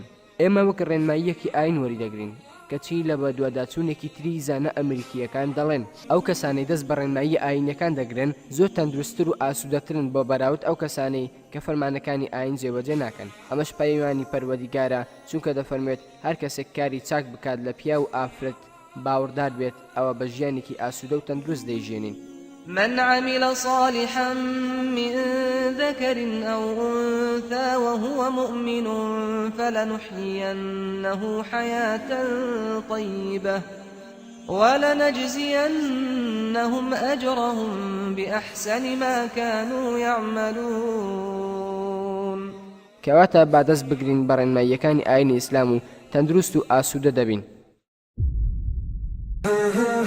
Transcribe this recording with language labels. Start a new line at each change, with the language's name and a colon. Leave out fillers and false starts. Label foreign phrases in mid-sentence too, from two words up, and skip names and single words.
Central Kurdish: ئێمە وەک ڕێنماییەکی ئاین وەریدەگرین، کەچی لە بە دوواداچوونێکی تری زانە ئەمریکیەکان دەڵێن ئەو کەسانەی دەست بە ڕێنمایی ئاینەکان دەگرن زۆر تەندروستتر و ئاسوودەترن بۆ بەراورد ئەو کەسانەی کە فەرمانەکانی ئاین جێبەجێ ناکەن. ئەمەش پەیوانی پەروەردیگارە، چونکە دەفەرمێت هەر کەسێک کاری چاک بکات لە پیا و ئافرەت باوەڕدار بێت، ئەوە بە ژیانێکی ئاسوودە و تەندروست دەیژێنین.
Arabic: من عمل صالحا من ذكر أو أنثى وهو مؤمن فلنحيينه حياة طيبة ولنجزينهم أجرهم بأحسن ما كانوا يعملون.
Central Kurdish: كواتا بعد دەست بگرین بەڕێنماییەکانی ئاینی ئیسلام و تەندروست و ئاسوودە دەبین.